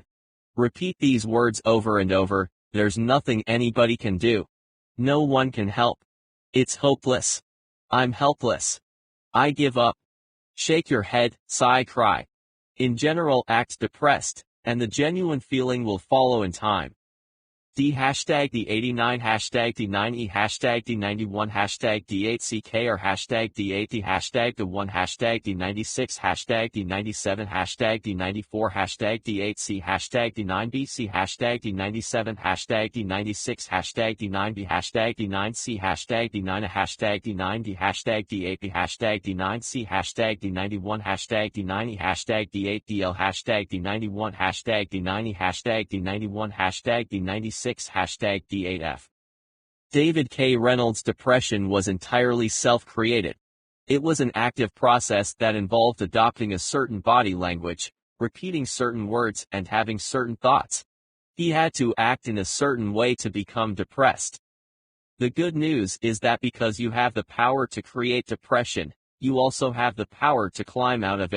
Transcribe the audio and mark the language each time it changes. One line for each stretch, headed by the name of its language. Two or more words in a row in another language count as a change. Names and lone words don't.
English: Repeat these words over and over. There's nothing anybody can do. No one can help. It's hopeless. I'm helpless. I give up. Shake your head, sigh, cry. In general, act depressed, and the genuine feeling will follow in time. D hashtag D89 hashtag D9E hashtag D91 hashtag D8CK or hashtag D80 hashtag D1 hashtag D96 hashtag D97 hashtag D94 hashtag D8C hashtag D9BC hashtag D97 hashtag D96 hashtag D9B hashtag D9C hashtag D9 hashtag D9D hashtag D8B hashtag D9C hashtag D91 hashtag D9E hashtag D8DL hashtag D91 hashtag D9E hashtag D91 hashtag D96 hashtag D8F. David K. Reynolds' depression was entirely self-created. It was an active process that involved adopting a certain body language, repeating certain words, and having certain thoughts. He had to act in a certain way to become depressed. The good news is that because you have the power to create depression, you also have the power to climb out of it.